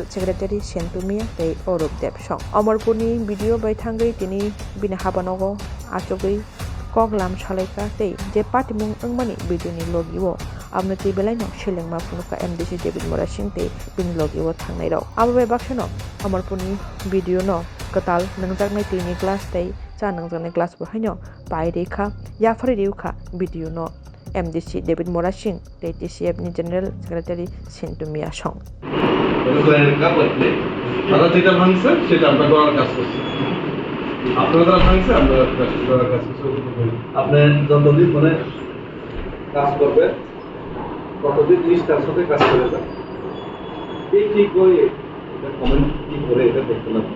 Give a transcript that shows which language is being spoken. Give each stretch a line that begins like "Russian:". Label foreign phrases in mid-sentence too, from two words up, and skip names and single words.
Kok Borok: सेक्रेटारि सेन्टुमिया तै अरूप देव सं अमरपुरनि भिडिअ बाय थांगै तिनि बिनि हाबानगो आचगै कगलाम सालायका तै जे पाटिमुं अंगमानि भिडिअनि लगिबो आपनति बेलायनो सिलेंमा फुनुका एमडीसी डेभिड मोरासिन तै बिनि लगिबो थांनाय राव आबो बाक्सनो अमरपुरनि भिडिअनो कताल नंजागनाय दैनि ग्लास तै चा नंजागनाय ग्लास बहायनो पायरेखा याफारि रिउखा भिडिअनो एमडीसी डेभिड मोरासिन तै TCF नि
English: general secretary
Kok Borok: सेन्टुमिया सं
Bangla: তারা যেটা ভাঙছে সেটা আমরা করার কাজ করছি আপনারা যারা ভাঙছে আমরা করার কাজ করছি আপনি যতদিন মানে কাজ করবে ততদিন নিষ্ঠার সাথে কাজ করে যান এই ঠিক করে এটা কমেন্ট কি করে এটা দেখতে লাগবে